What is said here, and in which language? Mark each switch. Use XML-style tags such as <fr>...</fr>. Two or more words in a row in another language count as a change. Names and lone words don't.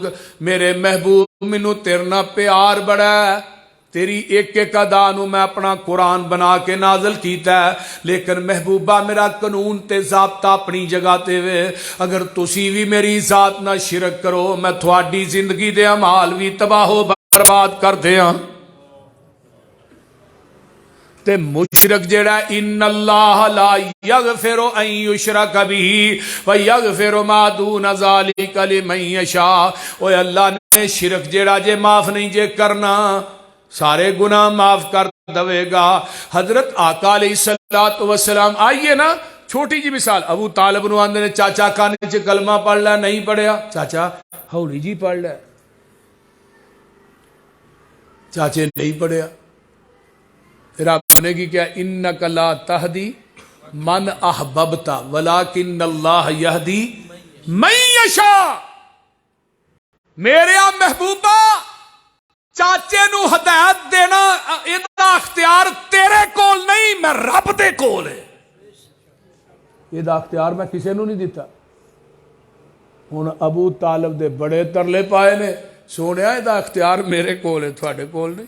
<pa>میرے محبوب مینوں تیرے نال پیار بڑا ہے، تیری ایک ایک ادا نوں میں اپنا قرآن بنا کے نازل کیتا ہے. لیکن محبوبا میرا قانون تے ضابطہ اپنی جگہ تے وے. اگر تسی بھی میری ذات نا شرک کرو میں تھوڑی زندگی دے اعمال بھی تباہو برباد کر دیاں. تے مشرک جیہڑا</pa> <ar>إن الله لا يغفر أن يشرك به و يغفر ما دون ذلك لمن يشاء.</ar> <pa>اوئے اللہ نے شرک جیہڑا جے معاف نہیں جے کرنا، سارے گناہ معاف کر دیگا. حضرت آقا</pa> <ar>عليه الصلاة والسلام</ar> <pa>آئیے نا، چھوٹی جی مثال ابو طالب نوں آندے نے چاچا کھانے چ کلمہ پڑھ لے، نہیں پڑھیا. چاچا ہولی جی پڑھ لے، چاچے نہیں پڑھیا. پھر آپنے کی کیا</pa> <ar>إنك لا تهدي من أحببت ولكن الله يهدي من يشاء.</ar> <pa>میرے محبوبا چاچے نوں ہدایت دینا ایہدا اختیار تیرے کول نہیں، میں رب دے کول ہے. ایہدا اختیار میں کسی نوں نہیں دتا. ہن ابو طالب دے بڑے ترلے پائے نے، سونیا ایہدا اختیار میرے کول ہے، تہاڈے کول نہیں.</pa>